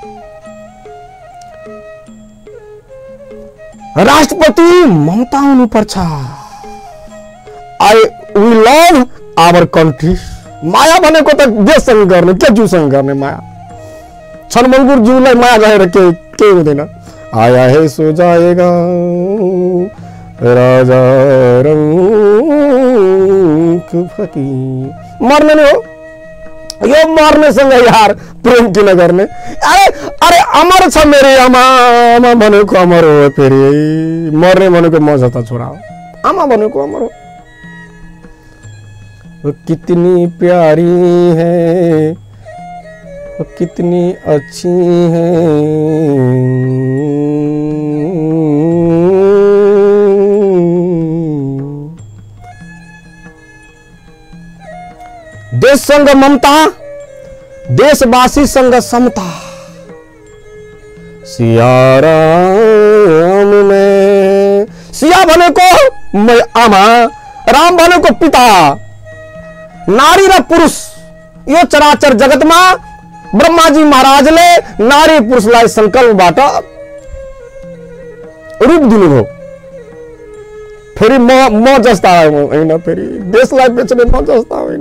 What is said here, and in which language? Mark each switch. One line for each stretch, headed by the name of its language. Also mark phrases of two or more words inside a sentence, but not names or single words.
Nepali: राष्ट्रपति ममता हुनुपर्छ।
English: We love our country.
Nepali: माया भनेको त देशसँग गर्ने, के ज्यूसँग गर्ने माया। छनमङ्गुर ज्यूलाई माया गरेर के हुँदैन।
Hindi: आया है सो जाएगा राजा रंग फकीर।
Nepali: मर्ने नै हो यो, मर्नेसँग यार प्रेम किन गर्ने। अरे अमर छ मेरी आमा, आमा भनेको अमर हो। फेरि मर्ने भनेको म जता छोरा हो, आमा भनेको अमर हो।
Hindi: वो कितनी प्यारी है, वो कितनी अच्छी है।
Nepali: देशसँग ममता, देशवासीसँग समता। सिया राम में, सिया भनेको मैं आमा, राम भनेको पिता। नारी र पुरुष यो चराचर जगतमा ब्रह्माजी महाराजले नारी पुरुषलाई संकल्पबाट रूप दिनुभयो। फेरि म जस्ता होइन, फेरि देशलाई बेच्ने म जस्ता होइन।